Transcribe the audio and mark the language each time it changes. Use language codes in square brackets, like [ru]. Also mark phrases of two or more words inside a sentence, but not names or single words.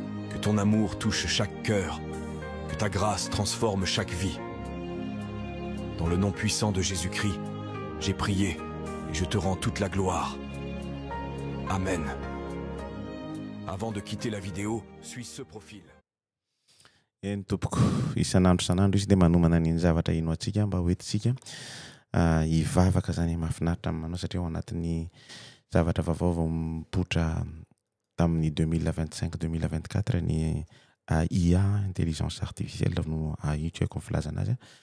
[fr] Que ton amour touche chaque cœur, que ta grâce transforme chaque vie. Dans le nom puissant de Jésus-Christ, j'ai prié et je te rends toute la gloire. Amen. Avant de quitter la vidéo, suis ce profil. [mg] Eny tompoko, isan'andro isan'andro izy dia manomana an'iny zavatra ino antsika mba hoentintsika, ah, hivavaka izany mahafinaritra aminao, satria ao anatin'ny zavatra vaovao vao mipoitra tamin'ny deux mille vingt-cinq, deux mille vingt-quatre ny, ah, I A, [fr] intelligence artificielle [mg] no, ah, io tsy haiko ny filazana azy a.